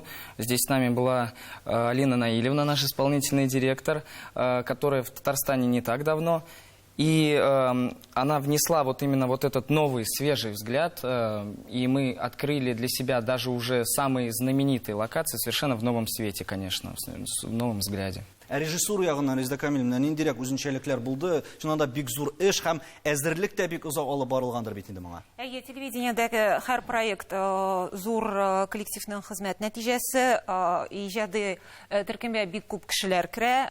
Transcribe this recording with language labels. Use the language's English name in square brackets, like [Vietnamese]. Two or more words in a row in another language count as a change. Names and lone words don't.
[Russian] Здесь с нами была Алина Наилевна, наш исполнительный директор, которая в Татарстане не так давно. И она внесла именно этот новый, свежий взгляд, и мы открыли для себя даже уже самые знаменитые локации совершенно в новом свете, конечно, в новом взгляде. [Tatar] Режиссура ягынан Резда Камиловна ниндирәк үзенчәлекләр булды? Шунда бик зур эш һәм әзерлек тә бик озак алып барылгандыр бит инде моңа. Телевидениедәге һәр проект зур коллективның хезмәт нәтиҗәсе, иҗади төркемгә бик күп кешеләр керә.